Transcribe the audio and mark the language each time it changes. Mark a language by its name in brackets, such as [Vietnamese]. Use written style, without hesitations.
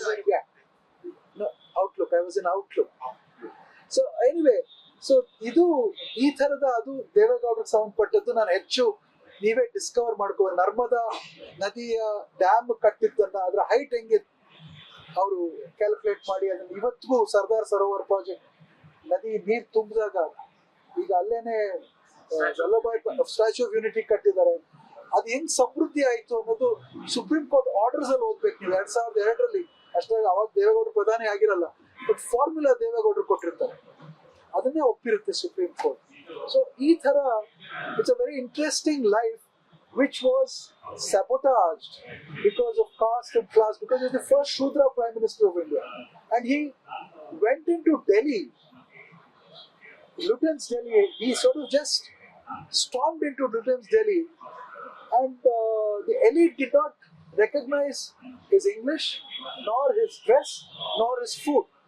[English] Yeah, no, Outlook, I was in Outlook. So anyway, [Kannada] so ಇದು ಈ ತರದ ಅದು ದೇವೇಗೌಡರಿಗೆ ಸಂಬಂಧಪಟ್ಟದ್ದು. ನಾನು ಹೆಚ್ಚು ನೀವೇ ಡಿಸ್ಕವರ್ ಮಾಡ್ಕೋಬೋದು. ನರ್ಮದಾ ನದಿಯ ಡ್ಯಾಮ್ ಕಟ್ಟಿದ್ದನ್ನ ಅದರ ಹೈಟ್ ಹೆಂಗೆ ಅವರು ಕ್ಯಾಲ್ಕುಲೇಟ್ ಮಾಡಿ ಅದನ್ನ ಇವತ್ತಿಗೂ ಸರ್ದಾರ್ ಸರೋವರ್ ಪ್ರಾಜೆಕ್ಟ್ ನದಿ ನೀರು ತುಂಬಿದಾಗ ಈಗ ಅಲ್ಲೇನೆ ವಲ್ಲಭಾಯ್ ಸ್ಟ್ಯಾಚ್ಯೂ ಆಫ್ ಯೂನಿಟಿ ಕಟ್ಟಿದ್ದಾರೆ. ಅದು ಹೆಂಗ್ ಸಮೃದ್ಧಿ ಆಯ್ತು ಅನ್ನೋದು ಸುಪ್ರೀಂ ಕೋರ್ಟ್ ಆರ್ಡರ್ಸ್ ಅಲ್ಲಿ ಓದ್ಬೇಕು ನೀವು. 2002ರಲ್ಲಿ ಅಷ್ಟಾಗ ಅವಾಗ ದೇವೇಗೌಡರು ಪ್ರಧಾನಿ ಆಗಿರಲ್ಲ, ಬಟ್ ಫಾರ್ಮುಲಾ ದೇವೇಗೌಡರು ಕೊಟ್ಟಿರ್ತಾರೆ, ಅದನ್ನೇ ಒಪ್ಪಿರುತ್ತೆ ಸುಪ್ರೀಂ ಕೋರ್ಟ್. ಸೊ ಈ ತರ [English] It's a very interesting life which was sabotaged because of caste and class, because he was the first Shudra Prime Minister of India. And he went into Delhi, Lutyens' Delhi, he sort of just stormed into Lutyens' Delhi, and the elite did not recognize his English, nor his dress, nor his food.